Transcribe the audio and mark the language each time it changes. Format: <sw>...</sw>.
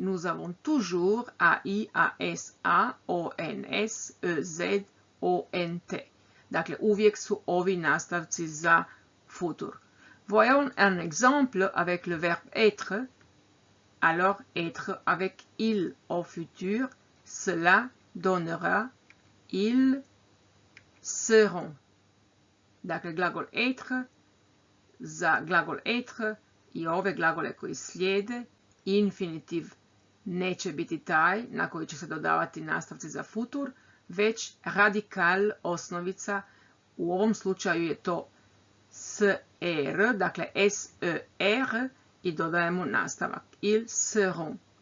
<fr>Nous avons toujours AI, AS, A, ONS, EZ, ONT.</fr> <hr>Dakle, uvijek su ovi nastavci za futur.</hr> <fr>Voyons un exemple avec le verbe être. Alors, être avec il au futur, cela donnera ils seront.</fr> <hr>Dakle, glagol être, za glagol être i ove glagole koji slijede, infinitiv neće biti taj na koji će se dodavati nastavci za futur, već radikal, osnovica, u ovom slučaju je to ser, dakle ser, i dodajemo nastavak.</hr> <fr>Ils seront.</fr>